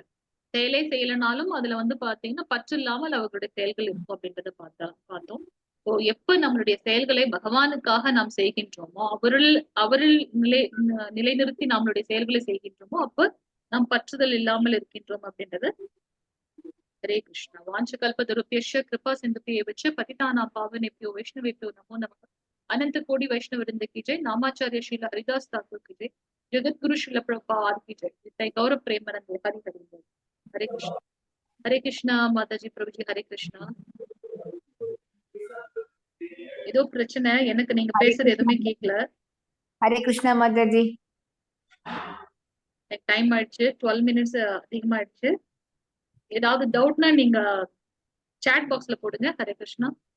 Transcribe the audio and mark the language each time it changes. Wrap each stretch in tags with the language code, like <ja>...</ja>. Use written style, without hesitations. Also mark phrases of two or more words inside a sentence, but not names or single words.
<ta>செயலே செய்யலனாலும் அதுல வந்து பாத்தீங்கன்னா பற்று இல்லாமல் அவர்களுடைய செயல்கள் இருக்கும் அப்படின்றத பார்த்தோம். எப்ப நம்மளுடைய செயல்களை பகவானுக்காக நாம் செய்கின்றோமோ, அவரில் நிலைநிறுத்தி நம்மளுடைய செயல்களை செய்கின்றோமோ, அப்ப நாம் பற்றுதல் இல்லாமல் இருக்கின்றோம் அப்படின்றது.</ta> <sa>हरे कृष्ण। वाञ्छकल्पतरुभ्यश्च कृपा सिन्धुभ्येव च पतितानां पावनेभ्यो वैष्णवेभ्यो नमो नमः।</sa> <hi>अनंत कोटि वैष्णव वृंद की जय। नामाचार्य श्रील हरिदास ठाकुर की जय। जगत गुरु श्रील प्रभुपाद की जय। नित्य गौरव प्रेमानंद हरि हरि बोल। हरे कृष्णा माताजी प्रभु जी हरे कृष्णा।</hi> <ta>ஏதோ பிரச்சனை, எனக்கு நீங்க பேசுறது எதுவுமே கேட்கல. ஹரே கிருஷ்ணா மாதாஜி. டைம் ஆயிடுச்சு, 12 minutes அதிகமாயிடுச்சு. ஏதாவது டவுட்னா நீங்க</ta> <en>chat boxல</en> <ta>போடுங்க. ஹரே கிருஷ்ணா.</ta>